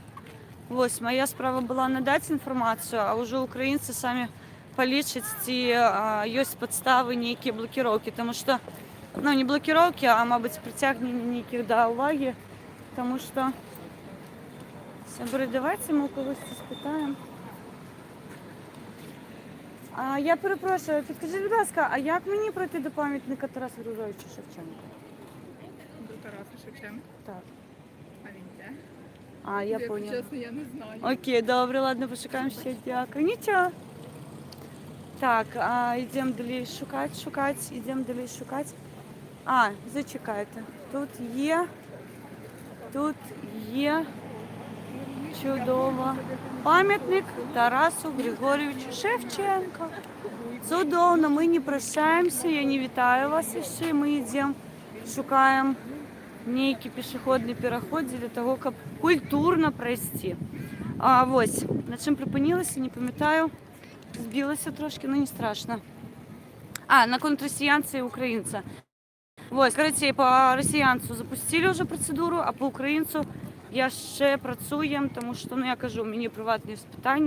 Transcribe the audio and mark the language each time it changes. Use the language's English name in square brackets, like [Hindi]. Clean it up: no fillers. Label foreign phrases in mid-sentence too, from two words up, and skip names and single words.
[Belarusian] Вось, моя справа была надаць інфармацыю, а ўжо украінцы самі палічаць, ці ёсць падставы нейкія блакіроўкі, таму што, не блакіроўкі, а, мабыць, прыцягненне нейкіх да ўвагі, таму што, сябры, давайце мы ў кагосьці спытаем. [Ukrainian] Я перепрошую, підкажіть, будь ласка, а як мені пройти до пам'ятника Тарасу Григоровичу Шевченка? До Тараса Шевченка? Так. А він де? [Russian] Я поняла. [Ukrainian] Чесно, я не знаю. Окей, добре, ладно, пошукаємо ще. Дякую. Нічого. Так, йдемо далі шукати, йдемо далі шукати. Зачекайте. Тут є чудово. Пам'ятник Тарасу Григоровичу Шевченка. Цудовно, ми не прощаємося, я не вітаю вас ще. Ми йдемо, шукаємо [Belarusian] нейкі пешеходны пераход для того, каб культурна прайсці. Вось, на чым прыпынілася, не памятаю, збілася трошки, [Russian] но не страшно. [Belarusian] На контррасіянца і украінца. Вось, карацей, па расіянцу запусцілі ўжо працэдуру, а па украінцу яшчэ працуем, таму што, я кажу, у мяне прыватныя пытанні.